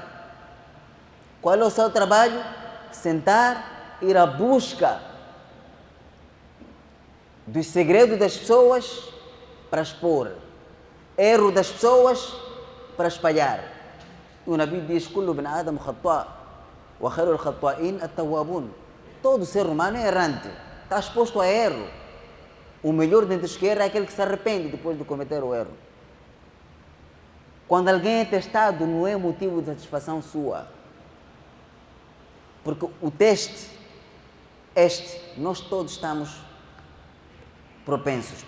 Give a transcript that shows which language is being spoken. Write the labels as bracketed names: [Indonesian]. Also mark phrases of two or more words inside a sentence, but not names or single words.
[Portuguese] Qual é o seu trabalho? Sentar, ir à busca dos segredos das pessoas para expor, erro das pessoas para espalhar. E o Nabi diz: [Arabic] "كل ابن آدم خطاء وخير الخطائين التوابون." [Portuguese] Todo ser humano é errante, está exposto a erro. O melhor dentre os que erram é aquele que se arrepende depois de cometer o erro. Quando alguém é testado, não é motivo de satisfação sua. Porque o teste, nós todos estamos propensos.